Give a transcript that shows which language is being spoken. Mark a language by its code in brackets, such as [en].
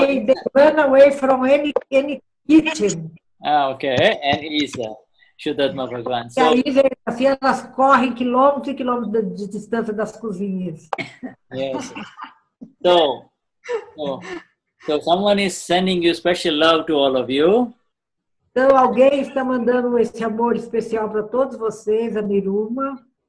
[en] They run away from any kitchen. Okay, and Isa. Shuddha Bhagwan. [pt] E a Isa e a Iraci, elas correm quilômetros e quilômetros de distância das cozinhas. [en] Yes. So someone is sending you special love to all of you. [pt] Então, alguém está mandando esse amor especial para todos vocês, a Niruma.